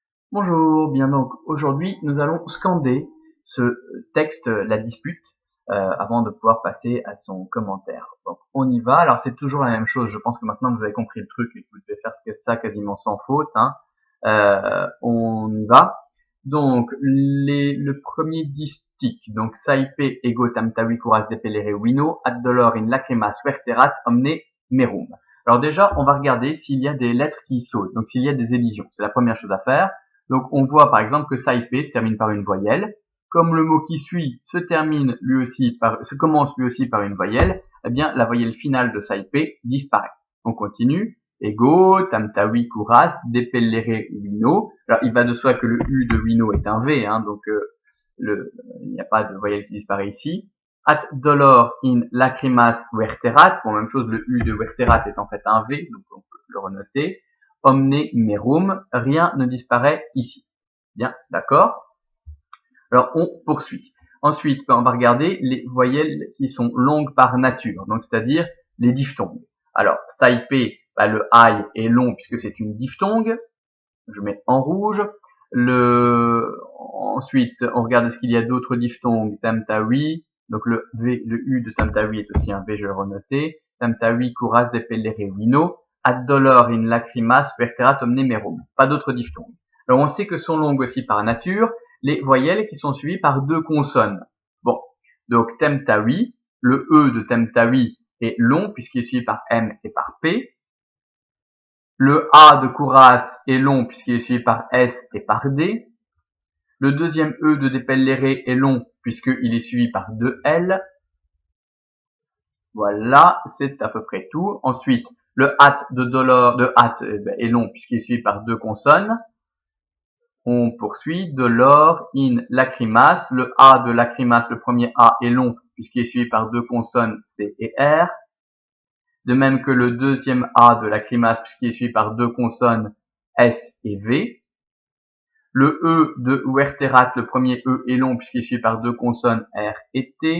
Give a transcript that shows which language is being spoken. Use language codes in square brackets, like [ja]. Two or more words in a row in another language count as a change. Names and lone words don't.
[fr] Bonjour, bien donc aujourd'hui nous allons scander ce texte, la dispute, avant de pouvoir passer à son commentaire. Donc on y va, alors c'est toujours la même chose, je pense que maintenant que vous avez compris le truc et que vous devez faire ça quasiment sans faute, hein. On y va. Donc le premier distique, donc [la] saipe ego tamtavi curas depellere wino, ad dolor in lacrimas verterat omne merum. [fr] Alors déjà, on va regarder s'il y a des lettres qui sautent, donc s'il y a des élisions. C'est la première chose à faire. Donc on voit par exemple que saipe se termine par une voyelle. Comme le mot qui suit se commence lui aussi par une voyelle, eh bien la voyelle finale de saipe disparaît. On continue. [la] Ego, tamtawi, kuras, depellere, wino. [fr] Alors il va de soi que le U de wino est un V, hein, donc il n'y a pas de voyelle qui disparaît ici. [la] At dolor in lacrimas verterat. [fr] Bon, même chose, le U de verterat est en fait un V, donc on peut le renoter. [la] Omne merum, [fr] rien ne disparaît ici. Bien, d'accord. Alors on poursuit. Ensuite, on va regarder les voyelles qui sont longues par nature, donc c'est-à-dire les diphtongues. Alors, saipe, le I est long puisque c'est une diphtongue. Je mets en rouge. Ensuite, on regarde ce qu'il y a d'autres diphtongues. Tamtawi, donc le U de tamtawi est aussi un V, je vais le renoter. [la] Tamtawi, kuras, depellere, wino. Ad dolor in lacrimas verterat omne merum. [fr] Pas d'autres diphtongues. Alors on sait que sont longues aussi par nature les voyelles qui sont suivies par deux consonnes. Bon, donc temtawi, le E de temtawi est long puisqu'il est suivi par M et par P. Le A de Kouras est long puisqu'il est suivi par S et par D. Le deuxième E de depellere est long puisqu'il est suivi par deux L. Voilà, c'est à peu près tout. Ensuite, le hat est long puisqu'il est suivi par deux consonnes. On poursuit. [la] Dolor, in, lacrimas. [fr] Le A de lacrimas, le premier A est long puisqu'il est suivi par deux consonnes C et R. De même que le deuxième A de lacrimas puisqu'il est suivi par deux consonnes S et V. Le E de verterat, le premier E est long puisqu'il est suivi par deux consonnes R et T.